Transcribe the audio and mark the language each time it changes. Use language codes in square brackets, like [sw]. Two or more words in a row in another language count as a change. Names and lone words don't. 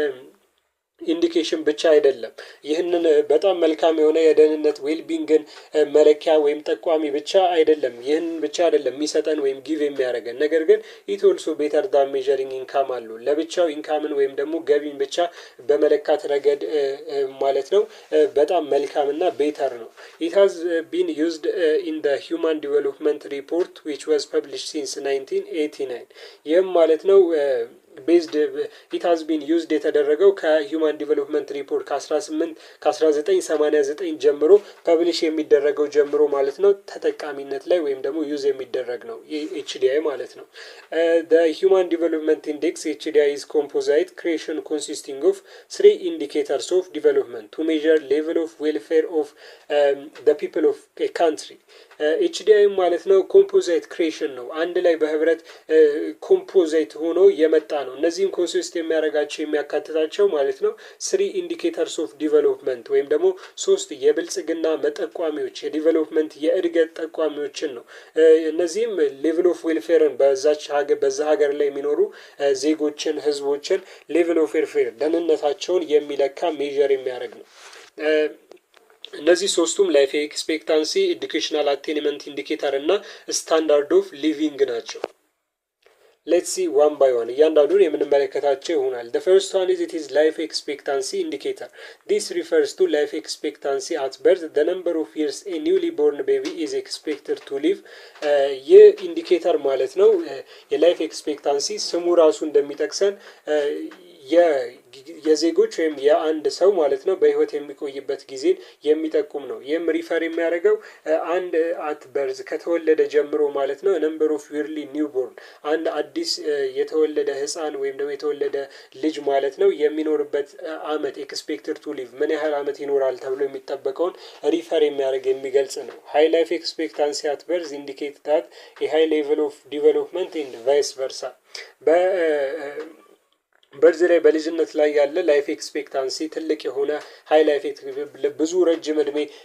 [am] ኢንዲኬሽን ብቻ አይደለም። ይህንን በጣም መልካም የሆነ የደህንነት ዌልቢንግን መለኪያ ወይም ጠቋሚ ብቻ አይደለም። ይህን ብቻ አይደለም የሚሰጠን ወይም ጊቭ የሚያደርገን ነገር ግን [en] it also better than measuring income [am] አለው። ለብቻው ኢንካምን ወይም ደግሞ ገቢን ብቻ በመለካት ረገድ ማለት ነው በጣም መልካምና ቤተር ነው። [en] it has been used in the Human Development Report which was published since 1989 [am] ይህም ማለት ነው [en] based it has been used [am] የተደረገው ከሂውማን ዲቨሎፕመንት ሪፖርት ከ1989 ጀምሮ ፐብሊሽ የሚደረገው ጀምሮ ማለት ነው ተጠቃሚነት ላይ ወይም ደግሞ ዩዝ የሚደረግ ነው ኤችዲአይ ማለት ነው። [en] the human development index HDI is composite creation consisting of three indicators of development to measure level of welfare of the people of a country. [am] ኤችዲአይ ማለት ነው [en] composite creation [am] ነው። አንድ ላይ በህብረት ኮምፖዛይት ሆኖ የመጣ ነው። እነዚህም ኮንሲስት የሚያደርጋቸው የሚያካትታቸው ማለት ነው [en] three indicators of development [am] ወይም ደግሞ ሶስት የብልጽግና መጠቋሚዎች የዲቨሎፕመንት የእድገት ጠቋሚዎችን ነው። እነዚህም ሌቭል [en] of welfare [am] በዛ ሀገር ላይ የሚኖሩ ዜጎችን ህዝቦችን [en] level of welfare [am] ደህንነታቸውን የሚለካ ሜዠር የሚያደርግ ነው። እነዚህ ሶስቱም [en] life expectancy, educational attainment indicator [am] እና [en] standard of living [am] ናቸው። [en] let's see one by one [am] እያንዳንዱን የምንመለከታቸው ይሆናል። [en] the first one is it is life expectancy indicator. This refers to life expectancy at birth, the number of years a newly born baby is expected to live. [am] ይህ ኢንዲኬተር ማለት ነው [en] life expectancy [am] ስሙ ራሱ እንደሚጠቅሰን የዜጎች ወይም የአንድ ሰው ማለት ነው በህይወት የሚቆይበት ጊዜን የሚጠቁም ነው። ይህም ሪፈር የሚያደርገው አንድ [en] at birth [am] ከተወለደ ጀምሮ ማለት ነው [en] number of yearly newborn [am] አንድ አዲስ የተወለደ ህፃን ወይም ደግሞ የተወለደ ልጅ ማለት ነው የሚኖርበት አመት [en] expected to live [am] ምን ያህል አመት ይኖራል ተብሎ የሚጠበቀውን ሪፈር የሚያደርግ የሚገልጽ ነው። [en] high life expectancy at birth indicate that a high level of development and vice versa። [am] በርዝ ላይ በልጅነት ላይ ያለ [en] life expectancy [am] ትልቅ የሆነ [en] high life [am] ብዙ ረጅም እድሜ